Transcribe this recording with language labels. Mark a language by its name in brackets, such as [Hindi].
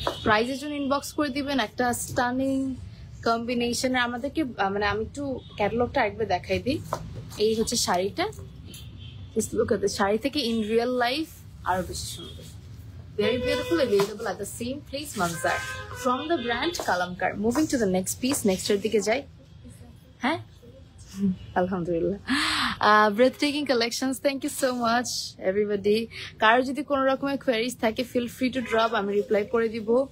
[Bangla] প্রাইজের জন্য ইনবক্স করে দিবেন। একটা স্টানিং কম্বিনেশনের আমাদেরকে, মানে আমি একটু ক্যাটালগটা আরেকবার দেখাই দিই। এই হচ্ছে শাড়িটা, শাড়ি থেকে [English] in real life [Bangla] আরো বেশি সুন্দর। [English] Very beautiful, available at the same place, Manzar, from the brand Kalamkar. Moving to the next piece, [Bangla] next এর দিকে যাই। হ্যাঁ, আলহামদুলিল্লাহ। [English] Breathtaking collections, thank you so much everybody. [Bangla] কারো যদি কোনো রকমের কোয়েরিজ থাকে, [English] feel free to drop, [Bangla] আমি রিপ্লাই করে দিব।